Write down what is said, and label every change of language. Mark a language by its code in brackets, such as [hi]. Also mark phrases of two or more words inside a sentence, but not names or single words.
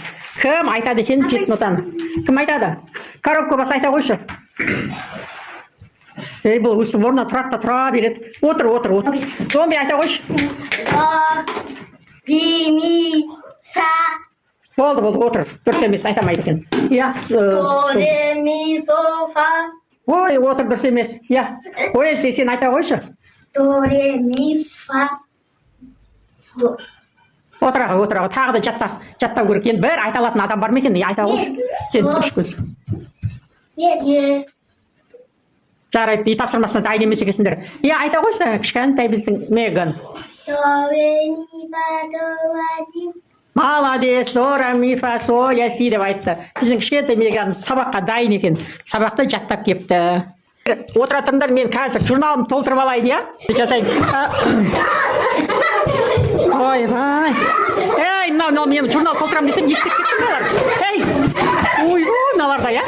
[kk] Кім айтады екен 7 нотаны? Кім айтады? Коробка бас айта қойшы. Бұл өстіп орнына тұрады да тұра береді. Отыр. Зомби айта қойшы. Ре, ми, са. Болды, отыр. Дұрыс емес, айтамайды екен. До, ре, ми, со, фа. Ой, отыр, дұрыс емес. Ой, сен айта қойшы. До, ре, ми, фа, со. Отыра, тағы да жаттау керек. Енді бір айта алатын адам бар ма екен? Айта қойшы. Сен 3 көз. Жарайды, тапсырмасына дайын емес екенсіңдер. Айта қойшы, кішкентай біздің Меган. До, ре, ми, фа, до, ла, ми. Молодец, до, ре, ми, фа, со, ля, си деп айтты. Біздің кішкентай Меган сабаққа дайын екен. Сабақты жаттап кепті. Отыра тұрыңдар, мен қазір журналымды толтырып алайын, я? Жасайын. Ой, бай. Ей, мынау мен журнал толтырам десем, естіп кеттіңдер. Ей, ой, мыналарда, я?